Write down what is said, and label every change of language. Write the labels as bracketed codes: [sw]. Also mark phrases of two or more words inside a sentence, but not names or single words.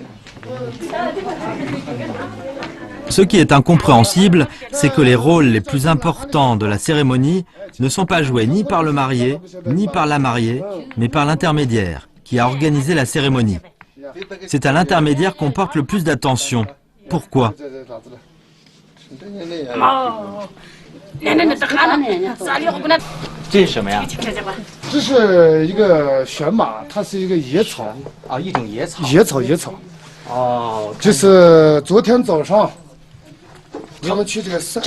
[fr] Ce qui est incompréhensible, c'est que les rôles les plus importants de la cérémonie ne sont pas joués ni par le marié, ni par la mariée, mais par l'intermédiaire qui a organisé la cérémonie. C'est à l'intermédiaire qu'on porte le plus d'attention. Pourquoi ? [zh] 这是什么呀？这是一个玄马，它是一个野草，啊，一种野草。野草，哦，就是昨天早上他们去这个山，